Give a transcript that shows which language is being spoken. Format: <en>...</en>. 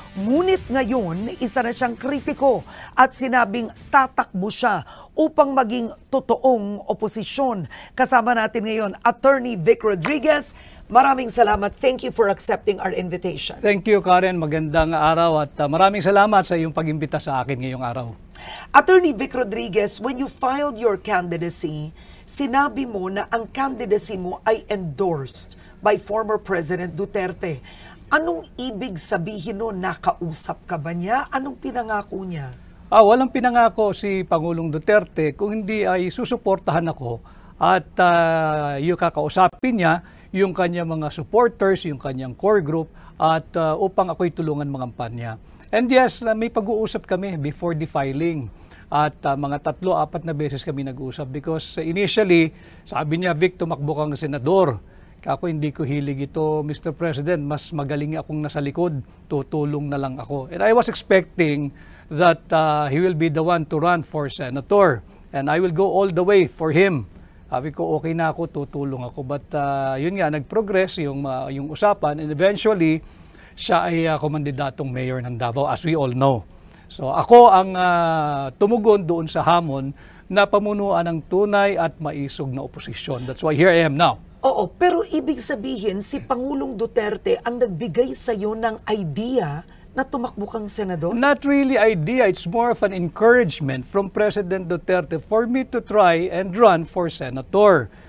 <tl>Ngunit ngayon, isa na siyang kritiko at sinabing tatakbo siya upang maging totoong oposisyon. Kasama natin ngayon, Attorney Vic Rodriguez. Maraming salamat.</tl> <en>Thank you for accepting our invitation. Thank you, Karen.</en> <tl>Magandang araw at maraming salamat sa iyong pag-imbita sa akin ngayong araw.</tl> <en>Attorney Vic Rodriguez, when you filed your candidacy,</en> <tl>sinabi mo na ang candidacy mo ay</tl> <en>endorsed by former President Duterte.</en> <tl>Anong ibig sabihin nun? Nakausap ka ba niya? Anong pinangako niya? Walang pinangako si Pangulong Duterte kung hindi ay susuportahan ako at yung kakausapin niya yung kanyang mga supporters, yung kanyang core group at upang ako'y tulungan mangampanya.</tl> <en>And yes,</en> <tl>may pag-uusap kami</tl> <en>before the filing</en> <tl>at mga 3-4 na beses kami nag-uusap</tl> <en>because initially,</en> <tl>sabi niya, Vic, tumakbo kang senador. Ako hindi ko hilig ito, Mr. President, mas magaling akong nasa likod, tutulong na lang ako.</tl> <en>And I was expecting that he will be the one to run for senator and I will go all the way for him.</en> <tl>Sabi ko, okay na ako, tutulong ako. But yun nga, nag-progress yung usapan and eventually, siya ay kumandidatong mayor ng Davao,</tl> <en>as we all know.</en> <tl>So ako ang tumugon doon sa hamon na pamunuan ng tunay at maisog na oposisyon.</tl> <en>That's why here I am now.</en> <tl>Oo, pero ibig sabihin, si Pangulong Duterte ang nagbigay sa iyo ng idea na tumakbo kang senador?</tl> <en>Not really idea. It's more of an encouragement from President Duterte for me to try and run for senator.</en>